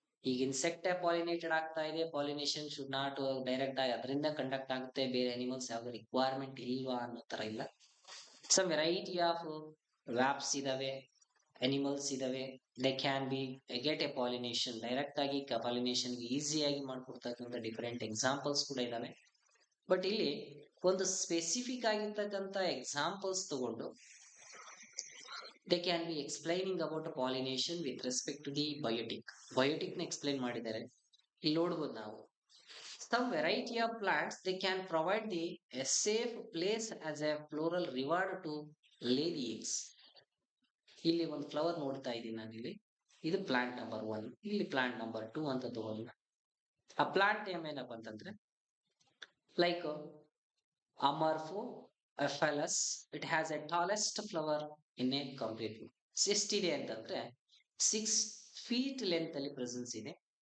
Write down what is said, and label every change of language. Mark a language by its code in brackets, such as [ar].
[kn] ಈಗ insect pollinated ಆಗ್ತಾ ಇದೆ, ಪಾಲಿನೇಷನ್ ಶುಡ್ ನಾಟ್ ಡೈರೆಕ್ಟ್ ಆಗಿ ಅದರಿಂದ ಕಂಡಕ್ಟ್ ಆಗುತ್ತೆ, ಬೇರೆ ಅನಿಮಲ್ಸ್ ಯಾವ್ದು ರಿಕ್ವೈರ್ಮೆಂಟ್ ಇಲ್ವಾ ಅನ್ನೋ ತರ ಇಲ್ಲ. ಸಮ್ ವೆರೈಟಿ ಆಫ್ ವ್ಯಾಪ್ಸ್ ಇದಾವೆ, ಅನಿಮಲ್ಸ್ ಇದಾವೆ, they can be get A pollination direct ಆಗಿ ಪಾಲಿನೇಷನ್ ಈಸಿಯಾಗಿ ಮಾಡ್ಕೊಡ್ತಕ್ಕಂಥ ಡಿಫರೆಂಟ್ ಎಕ್ಸಾಂಪಲ್ಸ್ ಕೂಡ ಇದಾವೆ. ಬಟ್ ಇಲ್ಲಿ ಒಂದು ಸ್ಪೆಸಿಫಿಕ್ ಆಗಿರ್ತಕ್ಕಂಥ ಎಕ್ಸಾಂಪಲ್ಸ್ ತಗೊಂಡು [en] they can be explaining about pollination with respect to the biotic. [kn] Biotic ನ ಎಕ್ಸ್ಪ್ಲೈನ್ ಮಾಡಿದ್ದಾರೆ. ಇಲ್ಲಿ ನೋಡ್ಬೋದು ನಾವು [en] some variety of plants they can provide the a safe place as a floral reward to lay the eggs. [kn] ಇಲ್ಲಿ ಒಂದು flower ನೋಡ್ತಾ ಇದ್ದೀನಿ ನಾನು ಇಲ್ಲಿ. ಇದು ಪ್ಲಾಂಟ್ ನಂಬರ್ 1, ಇಲ್ಲಿ ಪ್ಲಾಂಟ್ ನಂಬರ್ 2 ಅಂತ ತಗೊಂಡು ಆ ಪ್ಲಾಂಟ್ ನೇಮ್ ಏನಪ್ಪ ಅಂತಂದ್ರೆ like ಅಮರ್ಫೋ ಫೆಲಸ್. [en] It has a tallest flower in a complete. [kn] ಎಷ್ಟಿದೆ ಅಂತಂದ್ರೆ [en] 6 feet length ಅಲ್ಲಿ presence ಇದೆ.